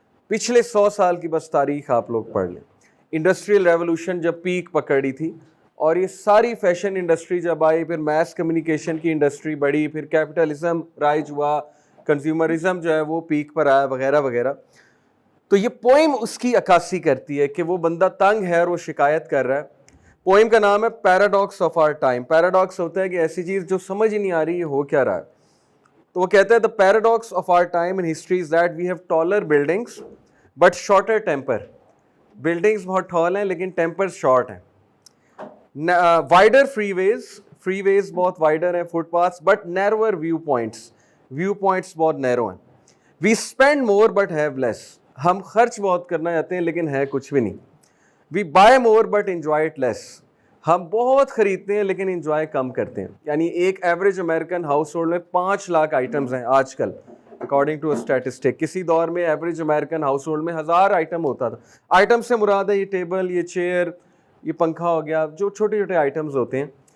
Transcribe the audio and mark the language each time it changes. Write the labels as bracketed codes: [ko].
[ur] پچھلے 100 سال کی بس تاریخ آپ لوگ پڑھ لیں. انڈسٹریل ریولوشن جب پیک پکڑی تھی, اور یہ ساری فیشن انڈسٹری جب آئی, پھر میس کمیونیکیشن کی انڈسٹری بڑھی, پھر کیپٹلزم رائج ہوا, کنزیومرزم جو ہے وہ پیک پر آیا, وغیرہ وغیرہ. تو یہ پوئم اس کی عکاسی کرتی ہے کہ وہ بندہ تنگ ہے اور وہ شکایت کر رہا ہے. پوئم کا نام ہے paradox of our time. Paradox ہوتا ہے کہ ایسی چیز جو سمجھ ہی نہیں آ رہی ہے ہو کیا رہا ہے. تو وہ کہتا ہے [en] the paradox of our time in history is that we have taller buildings but shorter temper. [ur] buildings بہت ٹال ہیں لیکن ٹیمپر شارٹ ہیں. [en] wider freeways بہت wider ہیں, footpaths but narrower view points بہت narrow ہیں. we spend more but have less. [ur] ہم خرچ بہت کرنا چاہتے ہیں لیکن ہے کچھ بھی نہیں. [en] we buy more but enjoy it less. [ur] ہم بہت خریدتے ہیں لیکن انجوائے کم کرتے ہیں. یعنی ایک ایوریج امریکن ہاؤس ہولڈ میں 5 لاکھ آئٹمز ہیں آج کل [en] According to statistic. [ur] کسی دور میں ایوریج امریکن ہاؤس ہولڈ میں 1000 آئٹم ہوتا تھا. آئٹم سے مراد ہے یہ ٹیبل, یہ چیئر, یہ پنکھا ہو گیا, جو چھوٹے چھوٹے آئٹمز ہوتے ہیں.